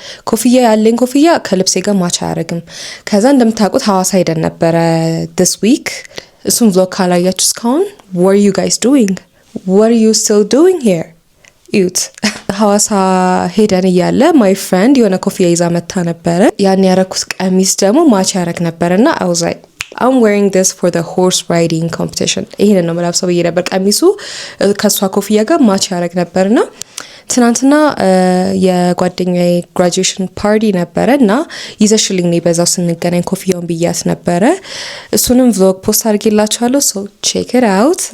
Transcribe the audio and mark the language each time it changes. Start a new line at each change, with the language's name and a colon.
Amharic: ኮፍያ ያለኝ ኮፍያ ከልብሴ ጋር ማች አያደርግም። ከዛ እንደምታውቁት ሐዋሳ ሄደን ነበረ
English: this week
Amharic: እሱም vlog ካላያችሁ እስካሁን
English: what are you guys doing? What are you still doing here?
Amharic: እዩት። ሐዋሳ ሄደን እያለ
English: my friend
Amharic: የሆነ ኮፍያ ይዛ መታ ነበረ። ያን ያረኩት ቀሚስ ደግሞ ማች ያደርግ ነበርና
English: I was like I'm wearing this for the horse riding competition.
Amharic: ይሄንን ነው መላብሰው ብዬ ነበር። ቀሚሱ ከሷ ኮፍያ ጋር ማች ያደርግ ነበርና ትናንትና የጓደኛዬ graduation party ነበርና ይዘሽልኝ ነው በዛው ስንገናኝ ኮፍያውን ብያት ነበረ። እሱንም vlog post አድርጌላችኋለሁ
English: so check it out.